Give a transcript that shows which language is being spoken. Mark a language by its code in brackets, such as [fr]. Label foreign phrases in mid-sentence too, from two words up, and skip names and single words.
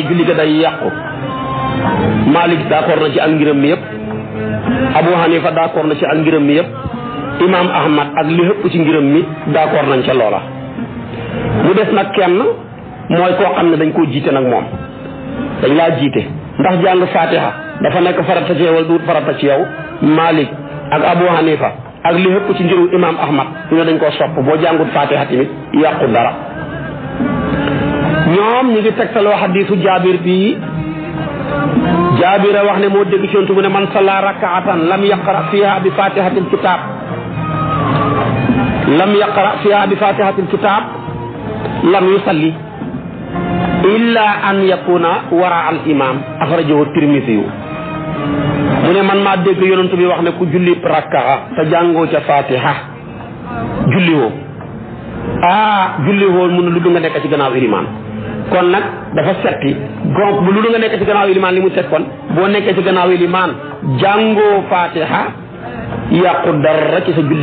[wo] julli ga day yàqu Malik d'accord na ci ak ngiram mi yëpp Abu Hanifa d'accord na ci ak ngiram mi yëpp imam Ahmad ak li ëpp ci ngiram mi d'accord nañ ca loola mu des nag kenn mooy koo xam ne dañ koo jiite nag moom dañ laa jiite ndax jàng fatiha dafa nekk farata ci yow wala du farata ci yow Malik ak Abu Hanifa ak li ëpp ci ngiru imam Ahmad ñu ne dañ koo sopp boo jàngut fatiha tamit yàqu dara ñoom ñu ngi tegtaloo xadiisu Jaabir bi Jaabir wax ne moo dégg ci yonent mu ne [ar] من صلى ركعة لم يقرأ فيها بفاتحة الكتاب لم يصل إلا أن يكون وراء الإمام [wo] axrajahu Tirmisi yu mu ne man maa dégg yonent bi wax ne ku julli rakkaa te jàngoo ca fatiha julli woo julli woon mun lu du nga nekk ci gannaaw ilimaan kon nag dafa setti donc bu lu du nga nekk ci gannaaw ilimaan li mu set kon boo nekkee ci gannaaw ilimaan jàngoo fatiha yàqu dara ci sa julli